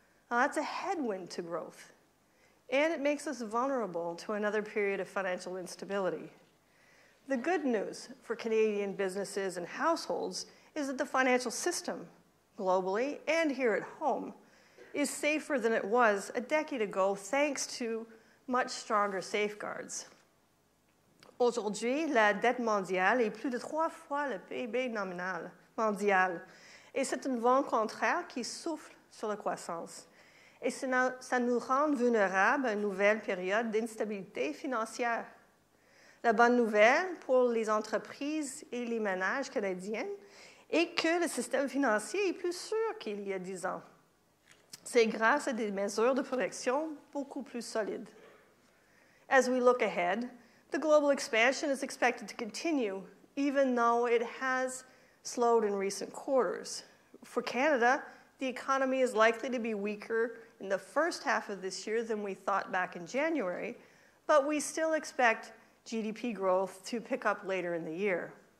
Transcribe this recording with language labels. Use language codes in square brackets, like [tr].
[en] Now, that's a headwind to growth, and it makes us vulnerable to another period of financial instability. The good news for Canadian businesses and households is that the financial system, globally and here at home, is safer than it was a decade ago thanks to much stronger safeguards. [fr] Aujourd'hui, la dette mondiale est plus de 3 fois le PIB nominal mondial. Et c'est un vent contraire qui souffle sur la croissance. Et ça nous rend vulnérables à une nouvelle période d'instabilité financière. La bonne nouvelle pour les entreprises et les ménages canadiens est que le système financier est plus sûr qu'il y a 10 ans. C'est grâce à des mesures de protection beaucoup plus solides. [en] As we look ahead, the global expansion is expected to continue, even though it has slowed in recent quarters. For Canada, the economy is likely to be weaker in the first half of this year than we thought back in January, but we still expect GDP growth to pick up later in the year.